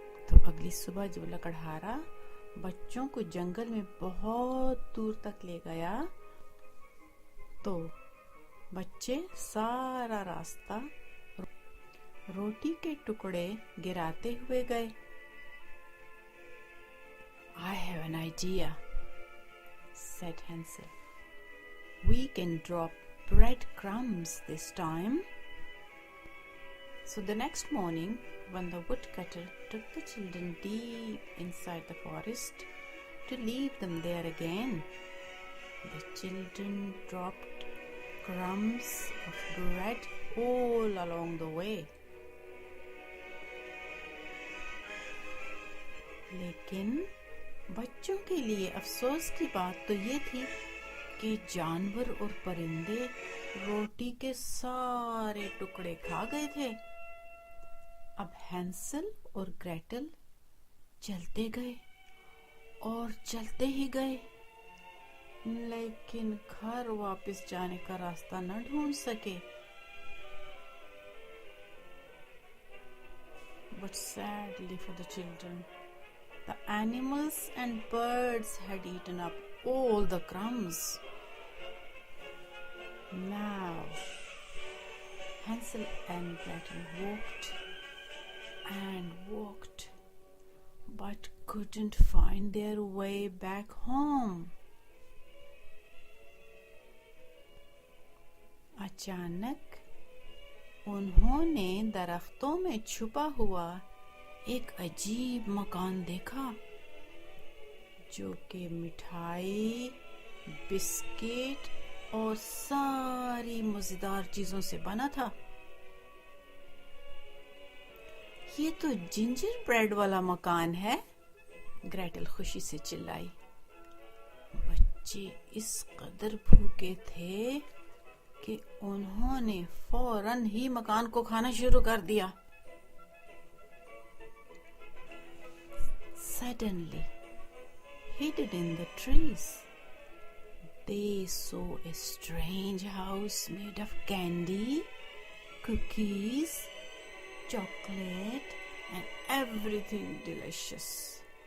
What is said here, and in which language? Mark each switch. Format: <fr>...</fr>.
<hi>तो अगली सुबह जब लकड़हारा बच्चों को जंगल में बहुत दूर तक ले गया तो बच्चे सारा रास्ता रोटी के टुकड़े गिराते हुए गए.</hi> <en>I have an idea, said Hansel. We can drop bread crumbs this time. So the next morning, when the woodcutter took the children deep inside the forest to leave them there again, the children dropped crumbs of bread all along the way.</en> <hi>लेकिन बच्चों के लिए अफसोस की बात तो ये थी कि जानवर और परिंदे रोटी के सारे टुकड़े खा गए थे. अब हैंसल और ग्रेटल चलते गए और चलते ही गए, लेकिन घर वापस जाने का रास्ता न ढूंढ सके.</hi> <en>But sadly for the children, the animals and birds had eaten up all the crumbs. Now, Hansel and Gretel walked and walked, but couldn't find their way back home.</en> <hi>अचानक उन्होंने दरख्तों में छुपा हुआ एक अजीब मकान देखा जो कि मिठाई, बिस्किट और सारी मजेदार चीजों से बना था. ये तो जिंजर ब्रेड वाला मकान है, ग्रेटल खुशी से चिल्लाई. बच्चे इस कदर भूखे थे कि उन्होंने फौरन ही मकान को खाना शुरू कर दिया.</hi> <en>Suddenly, hidden in the trees, they saw a strange house made of candy, cookies, chocolate, and everything delicious.</en>